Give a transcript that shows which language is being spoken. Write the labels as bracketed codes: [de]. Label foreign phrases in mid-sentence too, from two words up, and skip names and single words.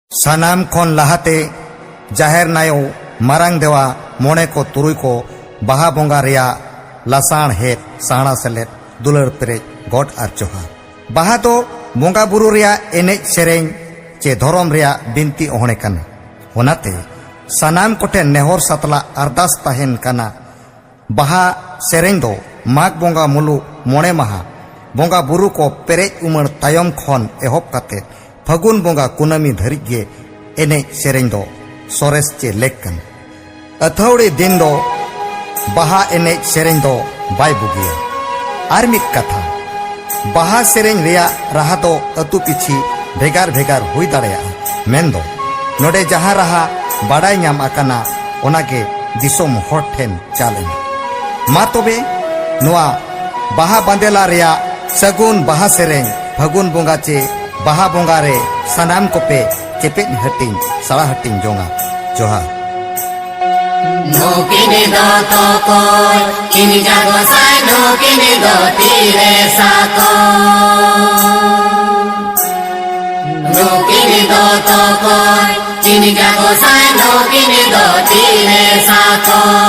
[sat] सानाम खन लहाते जाहेर नायो मारांग देवा मोने को तुरुई को बाहा बोंगा रिया लासाण हेत साणा सेलेत दुलर पेरेज गॉड आर जोहार। बाहा तो बोंगा बुरु रिया एनेज सेरेंग चे धोरम रिया बिनती ओहणे कना। ओनाते सानाम कोटे नेहर सातला अरदास ताहेन कना बाहा सेरेंग दो माघ बोंगा मुलु मोणे माहा बोंगा बुरु को पेरेज उमर तायम खन एहोब काते फगुन बोंगा कुनामी धरिज गे एनेज सेरेंग दो सोरेस चे लेक कना। अथौड़ी दिन दो बाहा एनेज सेरेंग दो बाय बुगिया। आर मिद कथा बाहा सेरेंग रिया राहा दो अतु पिछी भेगार भेगार हुई दाड़ेया मेंदो नोडे जहां राहा बाडाय ᱧᱟᱢ आकाना ओनागे दिसोम हर ठेन चालेन। मा तोबे नुआ बाहा बांदेला रिया सगुन बाहा सेरेंग फगुन बोंगा चे बाहा बोंगा रे सनाम कोपे चेपेज हटिंग साला हटिंग जोंगा जोहार। No kini do toko, kini jago sai no kini do tire sako. No kini do toko, kini jago sai no kini do tire sako.